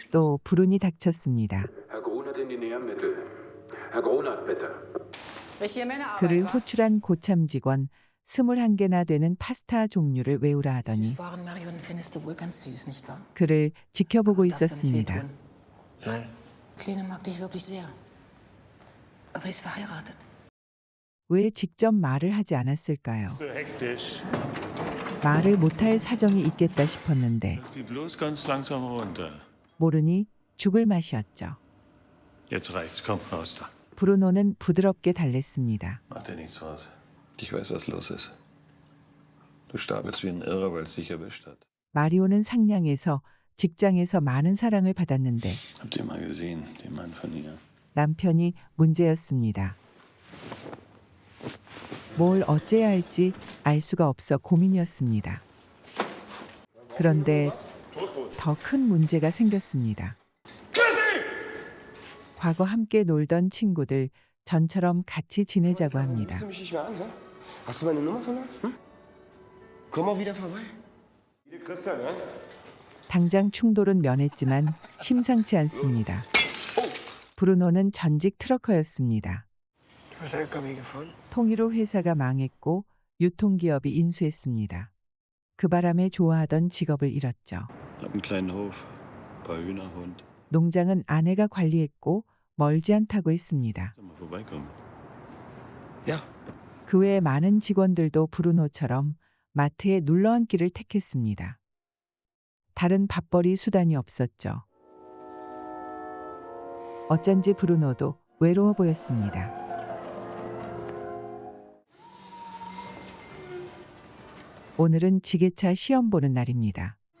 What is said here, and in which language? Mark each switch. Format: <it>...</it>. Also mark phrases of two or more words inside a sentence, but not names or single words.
<ko>또 불운이 닥쳤습니다.</ko> <de>Herr Grunert in die Nährmittel. Herr Grunert, bitte. Welche Männerarbeit,</de> <ko>그를</ko> <de>wa?</de> <ko>호출한 고참 직원 21개나 되는 파스타 종류를 외우라 하더니</ko> <de>Süßwarenmarionen findest du wohl ganz süß, nicht wahr?</de> <ko>그를 지켜보고</ko> <de>Darfst du nicht</de> <ko>있었습니다.</ko> <de>wehtun. Nein, Kleine mag dich wirklich sehr. Aber sie ist verheiratet.</de> <ko>왜 직접 말을 하지 않았을까요?</ko> <de>So hektisch.</de> <ko>말을 못할 사정이 있겠다 싶었는데</ko> <de>Lass die bloß ganz langsam runter.</de> <ko>모르니 죽을 맛이었죠.</ko> <de>Jetzt reicht's. Komm, raus da.</de> <ko>브루노는 부드럽게 달랬습니다.</ko> <de>Mach dir nichts draus. Ich weiß, was los ist. Du stapelst wie ein Irrer, weil es dich erwischt hat.</de> <ko>마리오는 상냥해서 직장에서 많은 사랑을 받았는데</ko> <de>Habt ihr mal gesehen, den Mann von ihr?</de> <ko>남편이 문제였습니다. 뭘 어째야 할지 알 수가 없어 고민이었습니다. 그런데 더 큰 문제가 생겼습니다. 과거 함께 놀던 친구들 전처럼 같이 지내자고 합니다.</ko> <de>Rufst du mich nicht mehr an, hä? Hast du meine Nummer verloren? Hm? Komm mal wieder vorbei. Wieder Christian, ja?</de> <ko>당장 충돌은 면했지만 심상치 않습니다. 브루노는 전직 트러커였습니다.</ko> <de>Du hast LKW gefahren?</de> <ko>통일후 회사가 망했고 유통기업이 인수했습니다. 그 바람에 좋아하던 직업을 잃었죠.</ko> <de>Hab einen kleinen Hof, paar Hühner, Hund.</de> <ko>농장은 아내가 관리했고 멀지 않다고 했습니다.</ko> <de>Soll mal vorbeikommen. Ja.</de> <ko>그 외 많은 직원들도 브루노처럼 마트에 눌러앉기를 택했습니다. 다른 밥벌이 수단이 없었죠. 어쩐지 브루노도 외로워 보였습니다. 오늘은 지게차 시험 보는 날입니다.</ko>